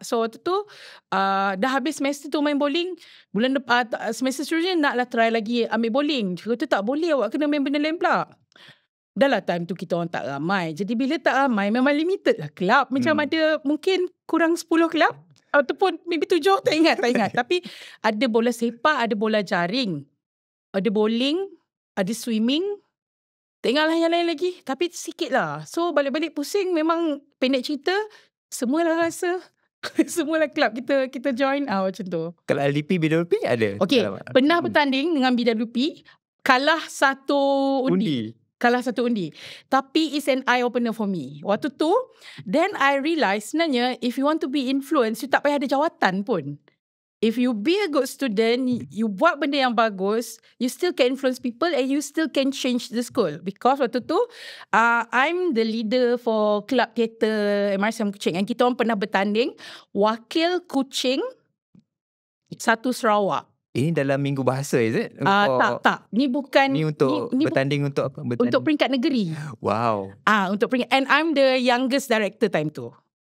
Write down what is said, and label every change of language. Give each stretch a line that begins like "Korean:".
Malay: So waktu tu dah habis semester tu main bowling. Bulan semester seterusnya naklah try lagi ambil bowling. Dia kata tak boleh, awak kena main benda lain pula. Dah lah time tu kita orang tak ramai. Jadi bila tak ramai memang limited lah kelab. Macam ada mungkin kurang 10 kelab. Ataupun maybe 7, tak ingat. Tapi ada bola sepak, ada bola jaring. Ada bowling, ada swimming. Tak ingat lah yang lain lagi. Tapi sikit lah. So balik-balik pusing memang pendek cerita. Semualah rasa. Semualah kelab kita join macam tu. Kalau LDP, BWP ada? Okay, pernah bertanding dengan BWP. Kalah satu undi.
English: Tapi it's an eye-opener for me.
Malay: Waktu tu,
English: then I realise
Malay: sebenarnya
English: if you want to be influenced, you
Malay: tak payah ada jawatan pun.
English: If you be a good student, you
Malay: buat benda yang bagus,
English: you still can influence people and you still can change the school. Because
Malay: waktu tu,
English: I'm the leader for Club Theatre MRSM Kuching. And
Malay: kita orang pernah bertanding wakil
English: Kuching 1 Sarawak.
Malay: Ini dalam minggu bahasa, is it? Tak. Ni bukan. Ni untuk bertanding untuk apa? Untuk peringkat negeri. Wow. Untuk peringkat.
English: And I'm the youngest director time tu.